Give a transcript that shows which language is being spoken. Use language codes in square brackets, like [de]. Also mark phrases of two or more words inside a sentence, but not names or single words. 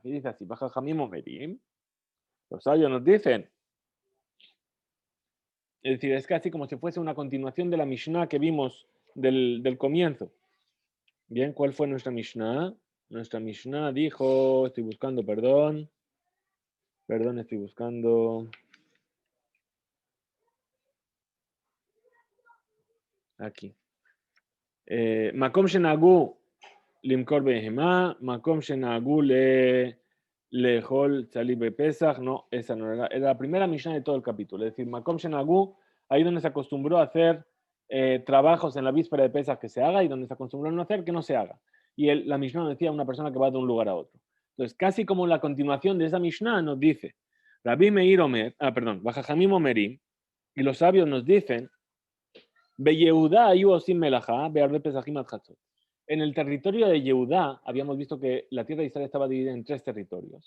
[es] Y dice así, [he] וחכמים אומרים, [es] los sabios nos dicen, es decir, es casi como si fuese una continuación de la Mishnah que vimos del comienzo. Bien, ¿cuál fue nuestra Mishnah? Nuestra Mishnah dijo, estoy buscando, perdón, estoy buscando. Aquí. [he] מקום שנהגו למכור בהמה, מקום שנהגו לאכול צלי בפסח. [es] No, esa no era. Era la primera Mishnah de todo el capítulo. Es decir, [he] מקום שנהגו, [es] ahí donde se acostumbró a hacer trabajos en la víspera de Pesach que se haga y donde se acostumbró a no hacer que no se haga. Y la Mishnah decía una persona que va de un lugar a otro. Entonces, casi como la continuación de esa Mishnah nos dice, [he] רבי מאיר אומר, וחכמים אומרים, [es] y los sabios nos dicen, en el territorio de Yehudá, habíamos visto que la tierra de Israel estaba dividida en 3 territorios.